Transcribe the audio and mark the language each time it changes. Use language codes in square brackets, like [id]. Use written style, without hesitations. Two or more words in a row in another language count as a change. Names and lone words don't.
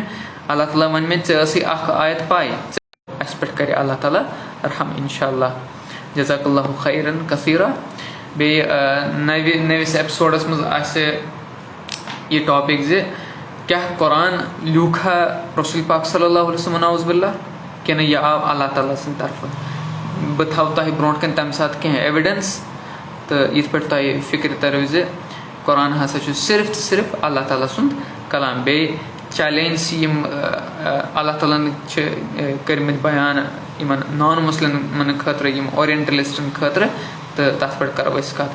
[ks] اللہ تعالیٰ وَنہِ مےٚ ژےٚ ٲسٕے اَکھ آیت پاے اَسہِ پٮ۪ٹھ کَرِ اللہ تعالیٰ رحم [ar] اِنشاء اللہ. جزاک اللہُ خیرن کثیٖرا. [ks] بیٚیہِ نٔوِس ایپِسوڈَس منٛز آسہِ یہِ ٹاپِک زِ کیٛاہ قۄران لیوٗکھا رسول پاک [ar] صلی اللہ علیہ وسلم نعوذ باللہ [ks] کِنہٕ یہِ آو اللہ تعالیٰ سٕنٛدِ طرفہٕ. بہٕ تھاوٕ تۄہہِ برونٛٹھ کَنہِ تَمہِ ساتہٕ کینٛہہ ایوِڈٮ۪نٕس تہٕ یِتھ پٲٹھۍ تۄہہِ فِکرِ تَرِو زِ قۄران ہسا چھُ صرف تہٕ صرف اللہ تعالیٰ سُنٛد کلام. بیٚیہِ چیلینجز یِم اللہ تعالیٰ ہَن چھِ کٔرمٕتۍ بیان یِمن [en] non Muslims [ks] خٲطرٕ یِم اورینٹلِسٹن خٲطرٕ تہٕ تَتھ پٮ۪ٹھ کَرو أسۍ کَتھ.